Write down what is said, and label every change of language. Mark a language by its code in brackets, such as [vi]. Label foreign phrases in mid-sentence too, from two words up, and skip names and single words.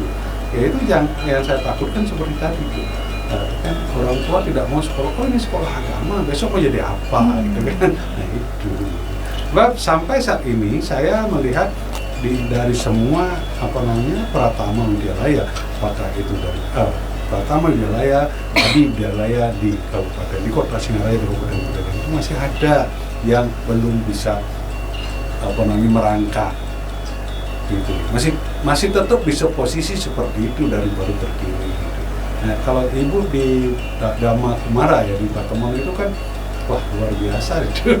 [id] Ya itu yang saya takutkan seperti tadi itu. Kan orang tua tidak mau sekolah, ini sekolah agama, besok mau jadi apa gitu kan. Nah itu. Sebab sampai saat ini saya melihat dari semua Pratama Widyalaya, apakah itu dari Pratama Widyalaya, Adi Widyalaya di kabupaten, di kota Singaraja Kabupaten Kuningan itu masih ada yang belum bisa merangkak gitu. Masih tetap bisa posisi seperti itu dari baru terpilih gitu. Nah, kalau ibu di Dhamma Kumara ya di Patemon itu kan wah luar biasa itu.